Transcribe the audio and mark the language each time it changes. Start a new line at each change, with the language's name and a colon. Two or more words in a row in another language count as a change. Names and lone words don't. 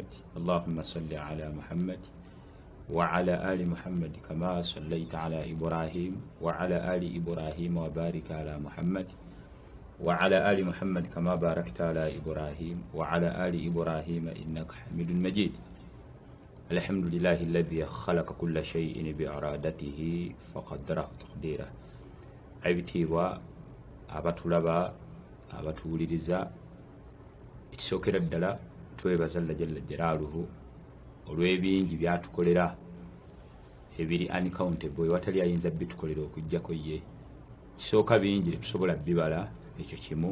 Arabic: اللهم صل على محمد وعلى آل محمد كما صليت على إبراهيم وعلى آل إبراهيم وبارك على محمد وعلى آل محمد كما باركت على إبراهيم وعلى آل إبراهيم إنك حميد مجيد. الحمد لله الذي خلق كل شيء بإرادته فقدره تقديره.
Ganda: عبتيوا abatulaba abatuwuliriza ekisookera ddala twebaza Allah
Arabic: جل جلاله
Ganda: olw'ebingi byatukolera ebiri uncountable ewatali ayinza bitukolera okujjako ye. Kisooka bingi tetusobola bibala, ekyo kimu.